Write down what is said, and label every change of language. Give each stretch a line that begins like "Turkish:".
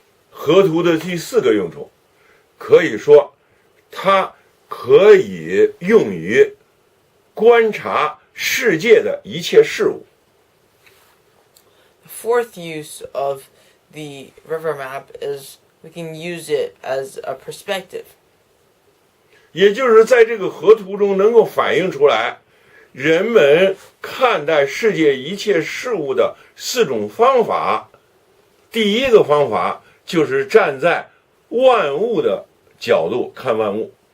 Chinese: 河图的第4个用处，可以说它可以用于观察世界的一切事物。
English: The fourth use of the river map is we can use it as a perspective.
Chinese: 也就是在这个河图中能够反映出来人们看待世界一切事物的4种方法。第一个方法就是站在万物的角度看万物。